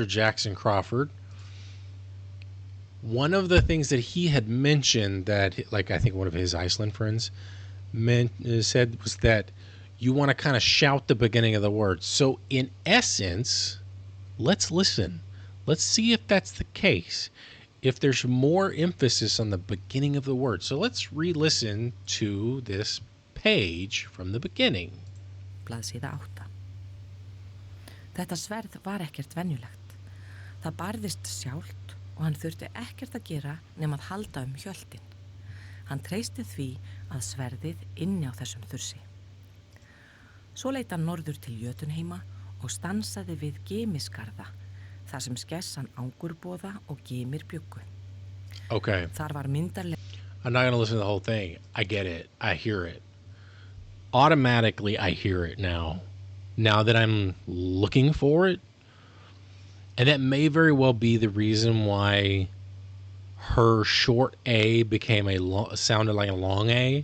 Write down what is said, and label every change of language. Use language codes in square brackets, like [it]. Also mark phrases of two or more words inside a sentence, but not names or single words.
[en] Jackson Crawford, one of the things that he had mentioned that, like, I think one of his Iceland friends said was that you want to kind of shout the beginning of the word. So, in essence, let's listen. Let's see if that's the case. If there's more emphasis on the beginning of the word. So let's re-listen to this page from the beginning. [is] Blaðsíða 8. Þetta sverð var ekkert venjulegt. Það barðist sjálft og hann þurfti ekkert að gera nema að halda hjöltin. Hann treysti því að sverðið inni á þessum þursi. Svo leit hann norður til Jötunheima og stansaði við Gemisgarða, þar sem skessan Angurboða og Gemir bjuggu. [en] Okay. [is] Þar var myndarlega. [en] I'm not going to listen to the whole thing. I get it. I hear it. Automatically, I hear it now. Now that I'm looking for it. And that may very well be the reason why her short A became sounded like a long A.